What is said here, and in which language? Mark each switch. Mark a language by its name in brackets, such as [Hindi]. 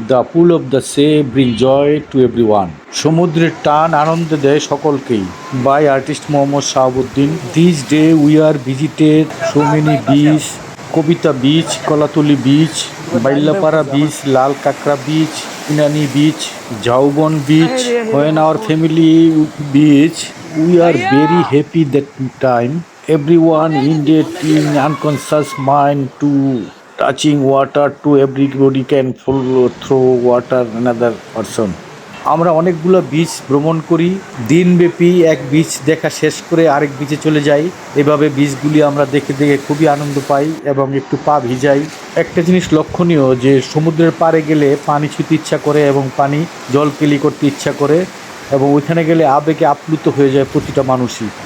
[English] The pull of the sea bring joy to everyone. [Bangla] সমুদ্রের টান আনন্দ দেয় সকলকেই। [English] By artist Mohammad Shahabuddin. This day we are visited so many beach, Kabita beach, Kolatoli beach, বাইল্লাপাড়া beach, লাল কাঁকড়া beach, Inani beach, ঝাউবন beach. When our family beach, we are very happy that time. Everyone indeed in unconscious mind to touching water to everybody can follow through water another person. [Bangla] আমরা অনেকগুলো beach ভ্রমণ করি, দিনব্যাপী এক beach দেখা শেষ করে আরেক বিচে চলে যাই। এভাবে বিচগুলি আমরা দেখে দেখে খুবই আনন্দ পাই এবং একটু পা ভিজাই। একটা জিনিস লক্ষণীয় যে সমুদ্রের পাড়ে গেলে পানি ছুঁতে ইচ্ছা করে এবং পানি জলকেলি করতে ইচ্ছা করে এবং ওইখানে গেলে আবেগে আপ্লুত হয়ে যায় প্রতিটা মানুষই।